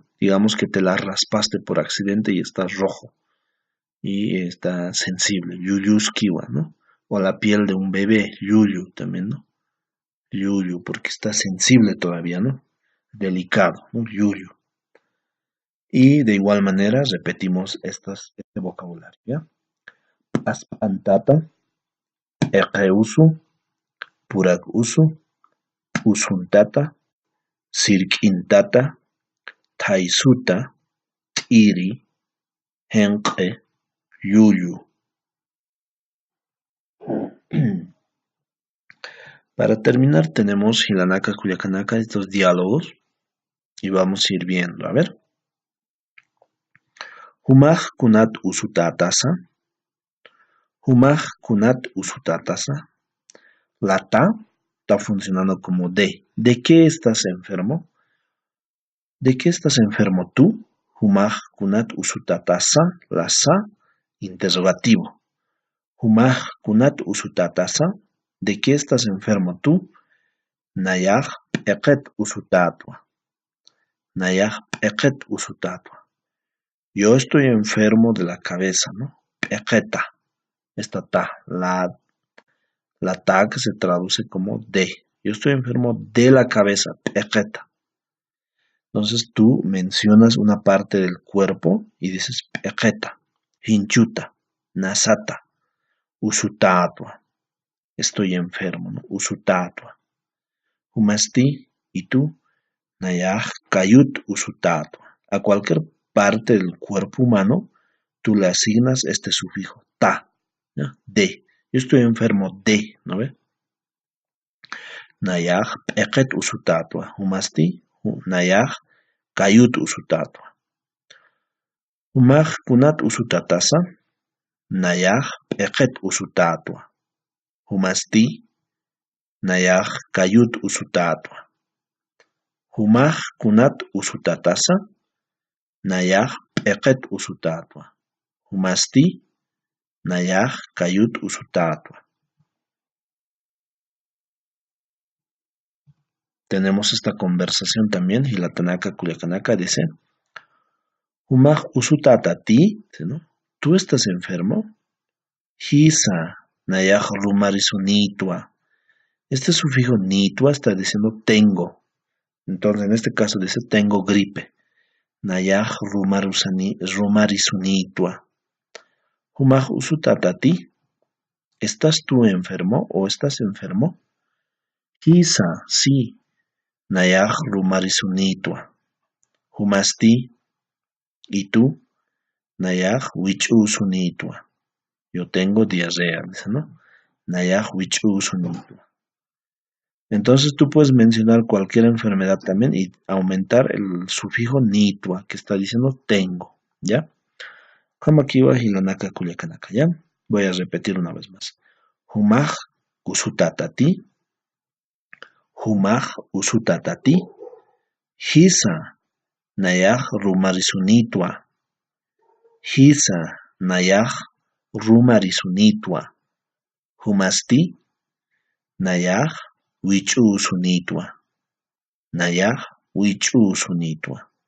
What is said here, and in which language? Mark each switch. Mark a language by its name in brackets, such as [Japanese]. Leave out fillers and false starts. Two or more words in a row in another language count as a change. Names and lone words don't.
[Spanish] Digamos que te la raspaste por accidente y está rojo y está sensible, yuyuskiwa, ¿no? O la piel de un bebé, yuyu también, ¿no? Yuyu, porque está sensible todavía, ¿no? Delicado, ¿no? Yuyu. Y de igual manera repetimos este vocabulario, ¿ya? [Aymara] Aspantata, eqeusu, purakusu, usuntata, sirquintata, taisuta, tiri, henqe, yuyu. [Spanish] Para terminar tenemos Hilanaka, Culiacanaka, estos diálogos y vamos a ir viendo. A ver. [Aymara] Humaj kunat usutatasa. Humaj kunat usutatasa. [Spanish] La ta está funcionando como de. ¿De qué estás enfermo? ¿De qué estás enfermo tú? [Aymara] Humaj kunat usutatasa. [Spanish] La sa, interrogativo. [Aymara] Humaj kunat usutatasa. [Spanish] ¿De qué estás enfermo tú? [Aymara] Nayaj peqet usutatwa. Nayaj peqet usutatwa. [Spanish] Yo estoy enfermo de la cabeza, ¿no? Peqeta. Esta ta. La ta que se traduce como de. Yo estoy enfermo de la cabeza. Peqeta. Entonces tú mencionas una parte del cuerpo y dices [Aymara] peqeta, hinchuta, nasata, usutatwa. [Spanish] Estoy enfermo, ¿no? Usutatwa. Humasti, y tú, [Aymara] nayaj kayut usutatwa. [Spanish] A cualquier parte del cuerpo humano, tú le asignas este sufijo, ta, ¿ya? De. Yo estoy enfermo de, ¿no ve? [Aymara] Nayaj peqet usutatwa. Humasti, nayaj kayut usutatwa. Humaj kunat usutatasa, nayaj peqet usutatwa. Humasti, nayaj kayut usutatwa. Humaj kunat usutatasa, nayaj peqet usutatwa. Humasti, nayaj kayut usutatwa. [Spanish] Tenemos esta conversación también, y la Tanaka Kuliakanaka dice, [Aymara] Humaj usutatati, [Spanish] ¿no? ¿Tú estás enfermo? [Aymara] Hisa, nayaj rumarisunitwa. [Spanish] Este sufijo nitwa está diciendo tengo. Entonces, en este caso dice tengo gripe. [Aymara] Nayaj rumarisunitwa. Humaj usutatati. [Spanish] ¿Estás tú enfermo o estás enfermo? Quizá, sí. [Aymara] Nayaj rumarisunitwa. Humasti. [Spanish] ¿Y tú? [Aymara] Nayaj wichusunitwa. [Spanish] Yo tengo diarrea, dice, ¿no? [Aymara] Nayaj wich'usu nitwa. [Spanish] Entonces tú puedes mencionar cualquier enfermedad también y aumentar el sufijo nitwa, que está diciendo tengo, ¿ya? [Aymara] Hamakiwa hilanaka kuliakanaka, ¿ya? [Spanish] Voy a repetir una vez más. [Aymara] Humaj usutatati, humaj usutatati, hisa nayaj rumarisunitwa, hisa nayaj rumarisunitwa, humasti nayaj wich'usunitwa, nayaj wich'usunitwa.